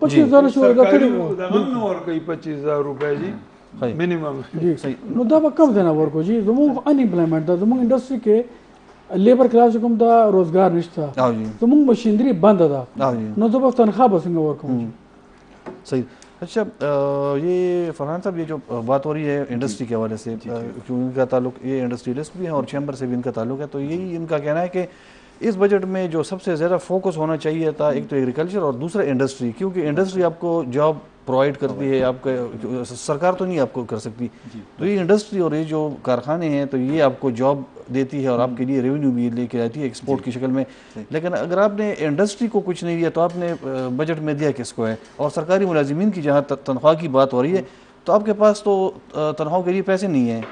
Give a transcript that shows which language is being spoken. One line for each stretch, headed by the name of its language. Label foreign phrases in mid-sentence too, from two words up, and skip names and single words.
Pashto: 25,000 شو دا کړي دغه نه ورکوي 25,000 روپۍ جی منیمم جی نو دا به کم ځای نه ورکو جی زموږ ان امپلایمنټ دا زموږ انډستری کې
English: labour class
Pashto: کوم دا روزګار نشته زموږ مشینری بند ده نو زه به تنخواہ به څنګه ورکوم
Urdu: صحیح اچھا یہ فرحان صاحب یہ جو بات ہو رہی ہے انڈسٹری کے حوالے سے کیونکہ ان کا تعلق یہ انڈسٹریلسٹ بھی ہیں اور چیمبر سے بھی ان کا تعلق ہے تو یہی ان کا کہنا ہے کہ اس بجٹ میں جو سب سے زیادہ فوکس ہونا چاہیے تھا ایک تو ایگریکلچر اور دوسرا انڈسٹری کیونکہ انڈسٹری آپ کو
English: job provide
Urdu: کرتی ہے آپ کا سرکار تو نہیں آپ کو کر سکتی تو یہ انڈسٹری اور یہ جو کارخانے ہیں تو یہ آپ کو جاب دیتی ہے اور آپ کے لیے ریونیو بھی لے کے آتی ہے ایکسپورٹ کی شکل میں لیکن اگر آپ نے انڈسٹری کو کچھ نہیں دیا تو آپ نے بجٹ میں دیا کس کو ہے اور سرکاری ملازمین کی جہاں تنخواہ کی بات ہو رہی ہے تو آپ کے پاس تو تنخواہوں کے لیے پیسے نہیں